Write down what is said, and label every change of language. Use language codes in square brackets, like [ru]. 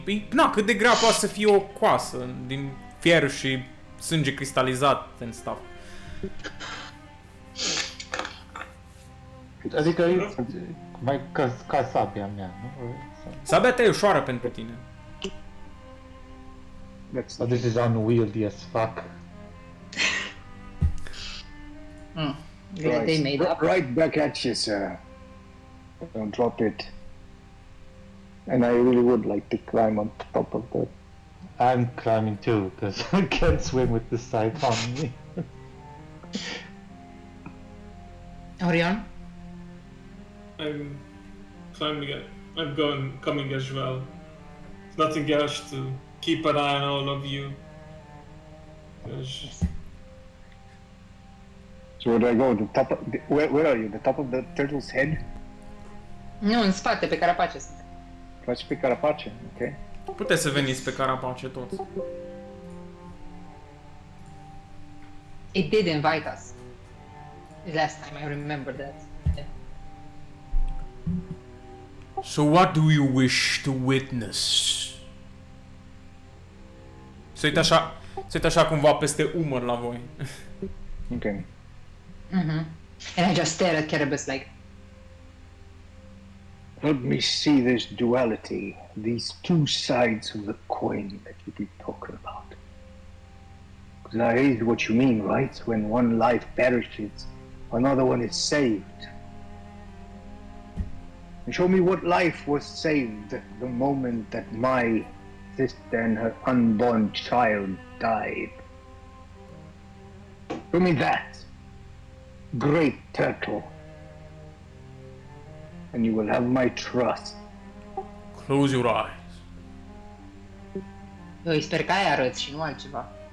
[ro] Na, cât de grea poate să fie o coasă din fier și sânge cristalizat [en] and stuff. [ro] Adică e mai ca sabia mea, nu? Sabia ta e ușoară pentru tine. [en] That's But this is unwieldy as fuck. They made up. Right back at you, sir. Don't drop it. And I really would like to climb on top of that. I'm climbing too, because I can't swim with the scythe on me. Orion? I'm climbing it. I'm coming as well. Nothing else to keep an eye on all of you. 'Cause So where do I go? The top of where are you? The top of the turtle's head? [ro] Nu, în spate, pe carapace sunt. Faci pe carapace, okay? Puteți să veniți pe carapace toți. [en] It did invite us. Last time I remember that. Yeah. So what do you wish to witness? [ro] Se uită așa cumva peste umăr la voi. [en] Okay. And I just stare at Cerebus like, Let me see this duality, these two sides of the coin that you keep talking about. Because that is what you mean, right? When one life perishes, another one is saved. And show me what life was saved the moment that my sister and her unborn child died. Show me that, great turtle. And you will have my trust. Close your eyes. [ro] eu îi sper că aia arăți și nu altceva.